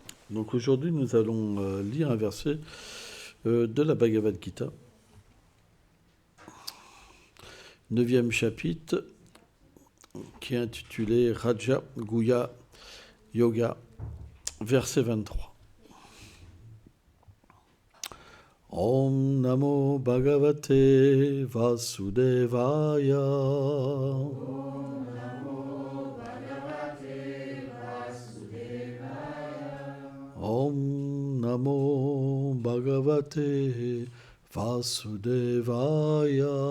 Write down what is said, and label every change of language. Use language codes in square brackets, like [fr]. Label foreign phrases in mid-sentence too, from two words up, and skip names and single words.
[fr] Donc aujourd'hui, nous allons lire un verset de la Bhagavad Gita, 9e chapitre, qui est intitulé Raja Guhya Yoga, verset 23. [sa] Om Namo Bhagavate Vasudevaya. Om Namo Bhagavate Vasudevaya.